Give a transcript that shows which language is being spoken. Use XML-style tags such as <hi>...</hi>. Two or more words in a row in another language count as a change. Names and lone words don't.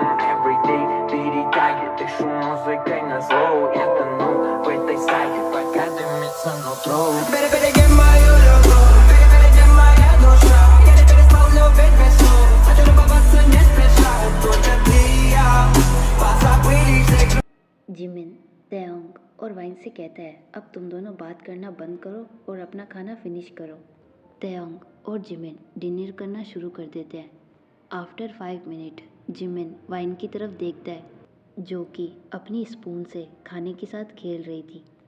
<ru>Everyday перетягивай, дышу музыкой на зло. Я тону в этой саге, пока дымится нутро. Перебереги мою любовь, перебереги моя душа. Я не перестал любить без слов. Хочу любоваться не спеша. Только ты и я позабыли все.</ru> <hi>जिमिन तेओंग और वाइन से कहता है, अब तुम दोनों बात करना बंद करो और अपना खाना फिनिश करो। तेओंग और जिमिन डिनर करना शुरू कर देते हैं।</hi> <en>after 5 minute</en> <hi>जिमिन वाइन की तरफ देखता है, जो कि अपनी स्पून से खाने के साथ खेल रही थी।</hi>